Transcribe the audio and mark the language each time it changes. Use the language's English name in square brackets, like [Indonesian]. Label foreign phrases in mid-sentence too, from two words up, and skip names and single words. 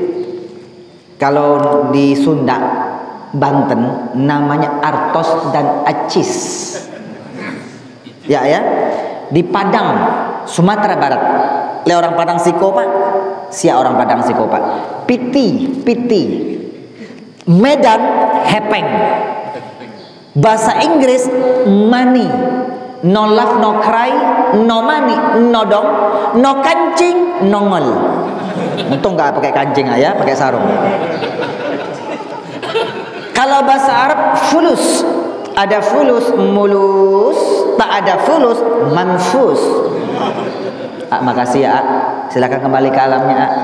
[Indonesian] Kalau di Sunda, Banten, namanya artos dan acis. Ya. Di Padang, Sumatera Barat, le orang Padang Siko, Pak. Sia orang Padang Siko, Pak. Piti. Medan, hepeng. Bahasa Inggris, money. [English] No love, no cry, no money, no dong, no kancing, no ngol. [Indonesian] Untung nggak pakai kancing ya, pakai sarung. Kalau bahasa Arab fulus, ada fulus mulus, tak ada fulus manfus. Makasih ya. Silakan kembali ke alamnya.